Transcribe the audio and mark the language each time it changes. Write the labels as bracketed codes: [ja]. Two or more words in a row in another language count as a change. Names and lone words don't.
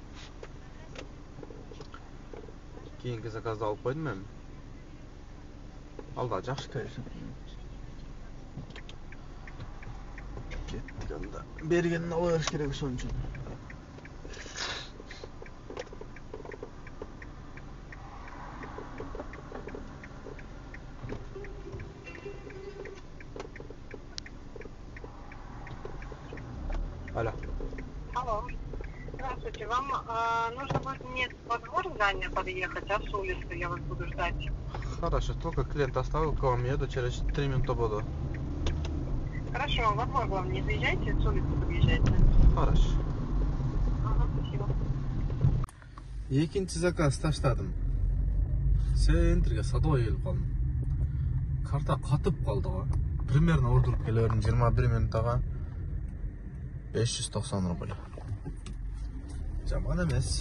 [ky] Кийинки заказды алып койдум мен. Алда жакшы конечно. Кеттик анда. Бергенин ала бериш керек ошон үчүн. [ru] Алло. Здравствуйте. Вам нужно будет мне во двор здания подъехать, а с улицы я вас буду ждать. Хорошо, только клиент оставил, к вам еду, через 3 минуты буду. Хорошо, во двор главное не заезжайте, с улицы подъезжайте. Хорошо. Ага, спасибо. [ky] Экинчи заказ таштадым. Центрге садой келип калдым. Карта катып калды го. Примерно ордуруп келе бердим 21 минуттага. 590 рубль. Жаман эмес.